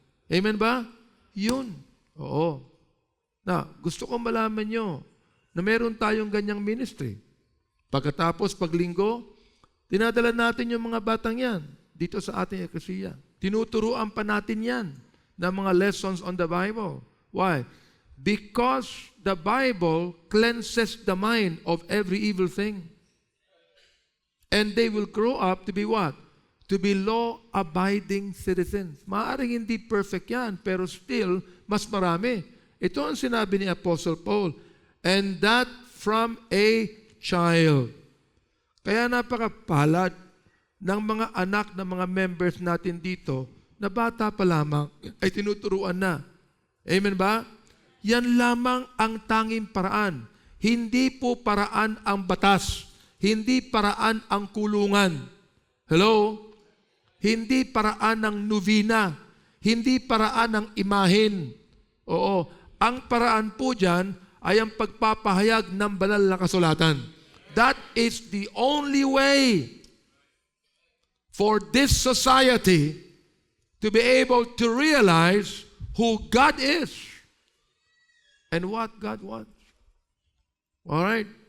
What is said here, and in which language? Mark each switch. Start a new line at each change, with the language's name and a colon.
Filipino: Amen ba? Yun. Oo. Na, gusto kong malaman nyo na meron tayong ganyang ministry. Pagkatapos, paglinggo, dinadala natin yung mga batang yan dito sa ating eklesiya. Tinuturuan pa natin yan ng mga
English: lessons on the Bible. Why? Because the Bible cleanses the mind of every evil thing. And they will grow up to be what? To be law-abiding citizens.
Filipino: Maaaring hindi perfect yan, pero still, mas marami. Ito ang sinabi ni Apostle Paul.
English: And that from a child.
Filipino: Kaya napakapalad ng mga anak ng mga members natin dito na bata pa lamang ay tinuturuan na. Amen ba? Yan lamang ang tanging paraan. Hindi po paraan ang batas. Hindi paraan ang kulungan. Hello? Hindi paraan ng novena. Hindi paraan ng imahin. Oo. Ang paraan po dyan ay ang pagpapahayag ng banal na kasulatan.
English: That is the only way for this society to be able to realize who God is and what God wants. All right?